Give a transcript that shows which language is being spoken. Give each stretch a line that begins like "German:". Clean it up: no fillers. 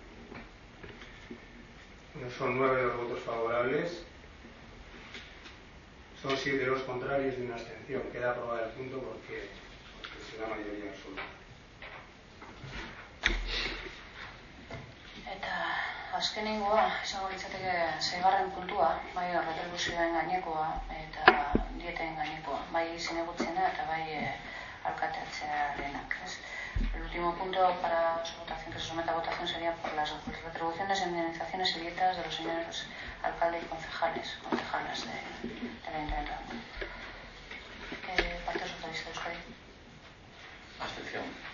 Spanish: No son 9 los votos favorables. Son 7 los contrarios y una abstención. Queda aprobado el punto porque será mayoría absoluta.
Basque: Eta. Azkenengoa, izango litzateke, zeigarren puntua, bai retribuzioen gainekoa eta dieten gainekoa, bai zinegutzena eta bai alkateatzearenak, ez?
Spanish: El último punto para su votación, que se someta a votación, sería por las retribuciones, indemnizaciones y dietas de los señores alcalde y concejales, concejalas de la Intendencia. Partido Socialista de Euskadi. Abstención.